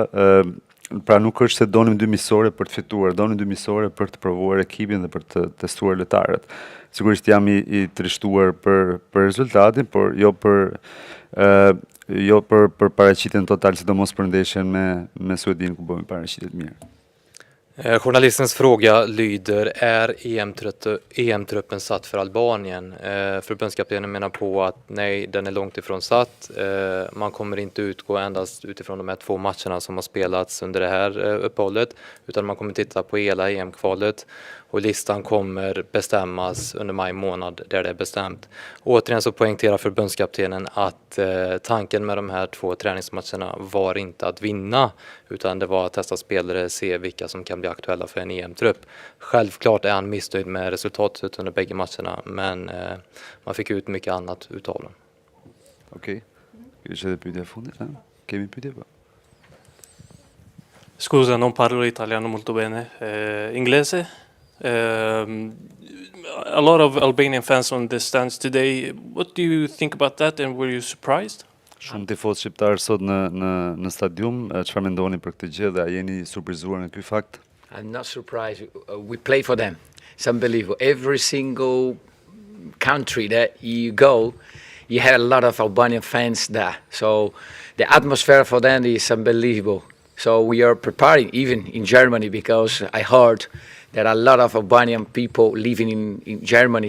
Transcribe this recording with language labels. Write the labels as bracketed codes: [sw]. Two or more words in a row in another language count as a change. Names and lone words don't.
[sq] Pra nuk është se donim dy miqësore për të fituar, donim dy miqësore për të provuar ekipin dhe për të testuar lojtarët. Sigurisht jam i trishtuar për rezultatin, por jo për paraqitjen total, sidomos për ndeshjen me Suedin ku bëmi paraqitje të mirë. [sv] Journalistens fråga lyder, är EM-truppen satt för Albanien? Förbundskaptenen menar på att nej, den är långt ifrån satt. Man kommer inte utgå endast utifrån de här 2 matcherna som har spelats under det här uppehållet, utan man kommer titta på hela EM-kvalet. Och listan kommer bestämmas under maj månad där det är bestämt. Återigen så poängterar förbundskaptenen att tanken med de här 2 träningsmatcherna var inte att vinna, utan det var att testa spelare, se vilka som kan bli aktuella för en EM-trupp. Självklart är han missnöjd med resultatet under bägge matcherna, men man fick ut mycket annat utav dem. Okej. [sq] C'è pyetja fundit? Kemi pyetje po? [it] Scusa, non parlo italiano molto bene. Inglese? [en] A lot of Albanian fans on the stands today. What do you think about that, and were you surprised? [sq] Shumë tifozë shqiptar sot në stadium, çfarë mendoni për këtë gjë dhe a jeni surprizuar nga ky fakt? [en] I'm not surprised. We play for them. It's unbelievable. Every single country that you go, you have a lot of Albanian fans there. So the atmosphere for them is unbelievable. So we are preparing, even in Germany, because I heard there are a lot of Albanian people living in Germany.